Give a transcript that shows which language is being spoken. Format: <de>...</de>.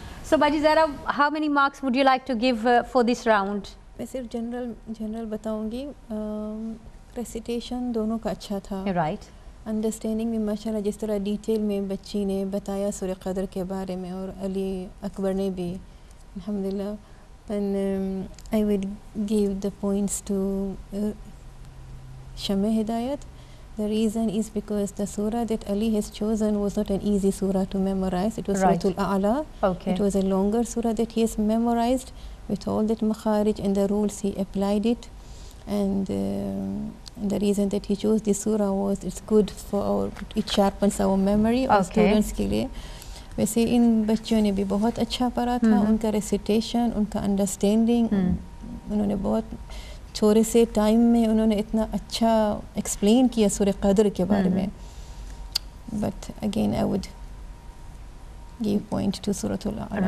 <en>So Baji Zahra, how many marks would you like to give for this round?</en> <hi>मैं सिर्फ general बताऊंगी. Recitation दोनों का अच्छा था.</hi> <en>Right.</en> <hi>अंडरस्टैंडिंग में माशाल्लाह जिस तरह डिटेल में बच्ची ने बताया सूरह क़द्र के बारे में और अली अकबर ने भी अल्हम्दुलिल्लाह.</hi> <en>And I would give the points to Shamai Hidayat. The reason is because the surah that Ali has chosen was not an easy surah to memorize. It was Right. Suratul A'la. Okay. It was a longer surah that he has memorized with all that makharij and the rules. He applied it, and the reason that he chose this surah was it's good for our, it sharpens our memory</en> <hi>और</hi> <en>Okay.</en> <hi>students के लिए. वैसे इन बच्चों ने भी बहुत अच्छा पढ़ा था. उनका रेसिटेशन, उनका अंडरस्टैंडिंग, उन्होंने बहुत थोड़े से टाइम में उन्होंने इतना अच्छा एक्सप्लेन किया सूरह क़द्र के बारे में.</hi> <en>But again I would give point to Suratul Aala.</en>